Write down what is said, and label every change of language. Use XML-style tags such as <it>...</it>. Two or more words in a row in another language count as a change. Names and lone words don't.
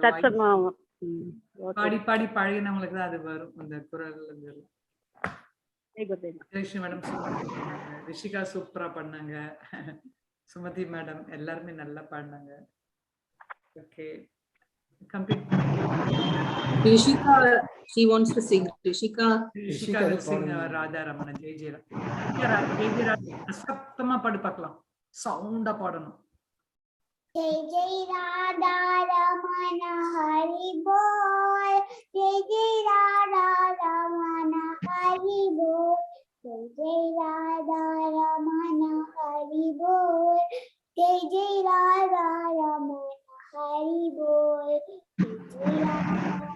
<ta>சத்சங்கம். பாடி பாடி பழகினவங்களுக்கு தான் அது வரும், அந்த குரல். மேடம் ரிஷிகா சூப்பரா பண்ணாங்க, சுமதி மேடம் எல்லாருமே நல்லா பாடினாங்க.</ta> <en>Okay, complete. Rishika, she wants to sing. Rishika will sing Radha Ramana.</en> <hi>जय जय राधा.</hi> <ta>சத்தமா பாடு பார்க்கலாம், சவுண்டா பாடணும்.</ta> <hi>जय जय राधा रमण हरि बोल, जय जय राधा रमण हरि बोल, जय जय राधा रमण हरि बोल, जय जय राधा रमण हरि बोल, जय जय राधा</hi>